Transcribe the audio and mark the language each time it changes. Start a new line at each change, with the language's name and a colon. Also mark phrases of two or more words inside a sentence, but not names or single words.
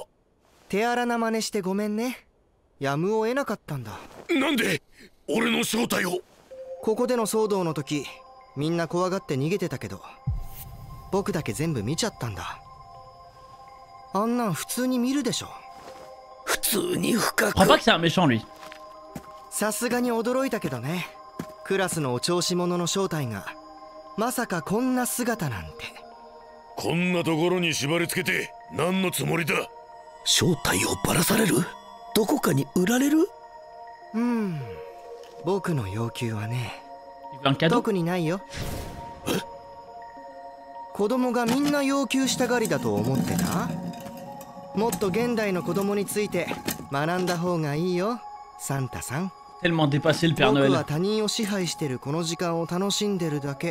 Japanese: 手荒な真似してごめんね。やむを得なかったんだ。なんで俺の正体を。ここでの騒動の時みんな怖がって逃げてたけど、僕だけ全部見ちゃったんだ。あんなん普通に見るでしょ。普通に深く。
French: Je crois pas que c'est un méchant lui.
Japanese: さすがに驚いたけどね。クラスのお調子者の正体がまさかこんな姿なんて。こんなところに縛り付けて何のつもりだ。正体をばらされる？どこかに売られる？僕の要求はね、
French: Il veut un cadeau.
Japanese: 特にないよ。子供がみんな要求したがりだと思ってた？もっと現代の子供について学んだ方がいいよ、サンタさん。
French: Tellement dépassé le Père
Japanese: 僕
French: Noël.
Japanese: は他人を支配してるこの時間を楽しんでるだけ。